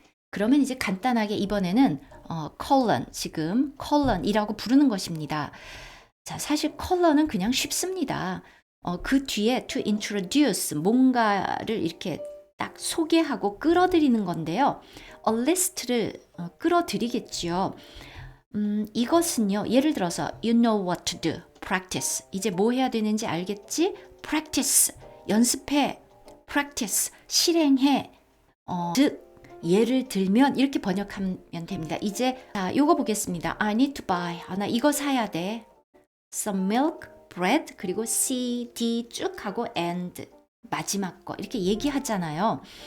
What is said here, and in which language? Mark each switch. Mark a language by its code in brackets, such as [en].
[ko] 그러면 이제 간단하게 이번에는 컬런, 지금 컬런이라고 부르는 것입니다. 자, 사실 컬런은 그냥 쉽습니다. 그 뒤에 to introduce, 뭔가를 이렇게 딱 소개하고 끌어들이는 건데요. a list를 끌어들이겠죠. 이것은요, 예를 들어서 [en] you know what to do, practice. [ko] 이제 뭐 해야 되는지 알겠지? practice, 연습해. practice, 실행해. 즉, 예를 들면 이렇게 번역하면 됩니다. 이제 요거 보겠습니다. [en] I need to buy. [ko] 나 이거 사야 돼. [en] Some milk, bread, [ko] 그리고 C, D 쭉 하고 and 마지막 거 이렇게 얘기하잖아요.